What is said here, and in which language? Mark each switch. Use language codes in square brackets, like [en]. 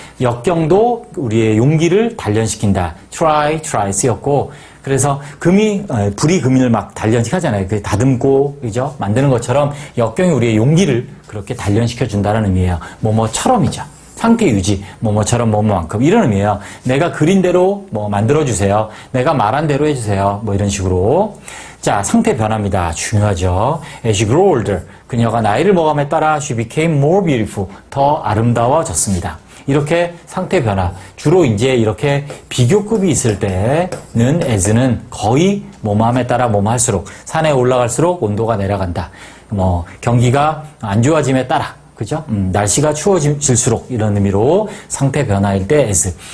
[ko] 역경도 우리의 용기를 단련시킨다. try 쓰였고, 그래서 불이 금을 막 단련시키잖아요. 그 다듬고, 그죠? 만드는 것처럼 역경이 우리의 용기를 그렇게 단련시켜 준다는 의미예요. 뭐뭐처럼이죠. 상태 유지, 뭐뭐처럼 뭐뭐만큼, 이런 의미예요. 내가 그린 대로 뭐 만들어주세요. 내가 말한 대로 해주세요. 뭐 이런 식으로. 자, 상태 변화입니다. 중요하죠. [en] As she grew older, [ko] 그녀가 나이를 먹음에 따라 [en] she became more beautiful, [ko] 더 아름다워졌습니다. 이렇게 상태 변화, 주로 이제 이렇게 비교급이 있을 때는 as는 거의 뭐뭐함에 따라 뭐뭐 할수록, 산에 올라갈수록 온도가 내려간다. 뭐 경기가 안 좋아짐에 따라, 그죠? 날씨가 추워질수록, 이런 의미로 상태 변화일 때 as.